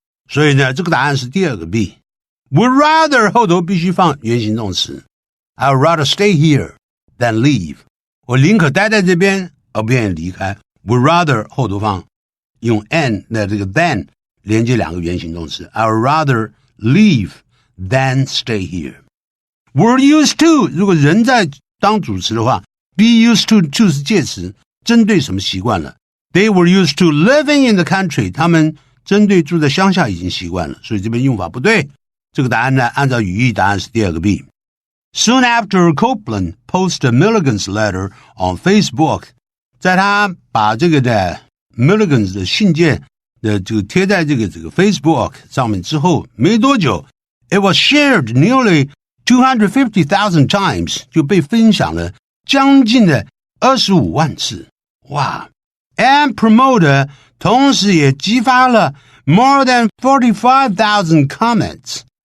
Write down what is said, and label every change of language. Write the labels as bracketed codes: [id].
[zh] 所以呢这个答案是第二个 B would rather 后头必须放原形动词 [en] I would rather stay here than leave [zh] 我宁可待在这边，而不愿意离开。Would rather 后头方用 and 的这个 than 连接两个原形动词。 [en] I would rather leave than stay here. [zh] Were used to 如果人在当主词的话 [en] be used to [zh] 是介词，针对什么习惯了。 [en] They were used to living in the country. [zh] 他们针对住在乡下已经习惯了，所以这边用法不对。这个答案呢，按照语义答案是第二个 B。 [en] Soon after Copeland posted Milligan's letter on Facebook, [zh] 在他把这个的 Milligan's 的信件的这个贴在这个 Facebook 上面之后，没多久 ， [en] it was shared nearly 250,000 times [zh] 就被分享了将近的25万次，哇 ！ [en] And promoted [zh] 同时也激发了 [en] more than 45,000 comments。